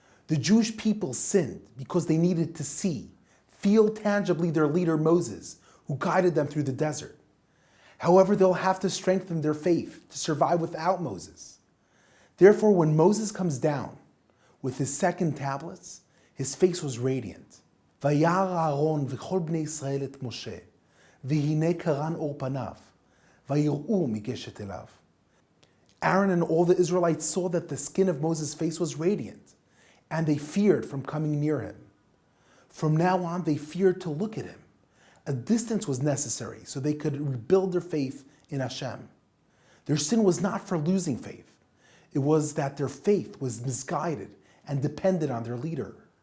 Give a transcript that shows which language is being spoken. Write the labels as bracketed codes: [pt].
[en] The Jewish people sinned because they needed to see, feel tangibly their leader Moses, who guided them through the desert. However, they'll have to strengthen their faith to survive without Moses. Therefore, when Moses comes down with his second tablets, his face was radiant. [he] וירא אהרון וכל בני ישראל את משה, והנה קרן אור פניו, ויראו מגשת אליו. [en] Aaron and all the Israelites saw that the skin of Moses' face was radiant, and they feared from coming near him. From now on, they feared to look at him. A distance was necessary so they could rebuild their faith in Hashem. Their sin was not for losing faith. It was that their faith was misguided and depended on their leader.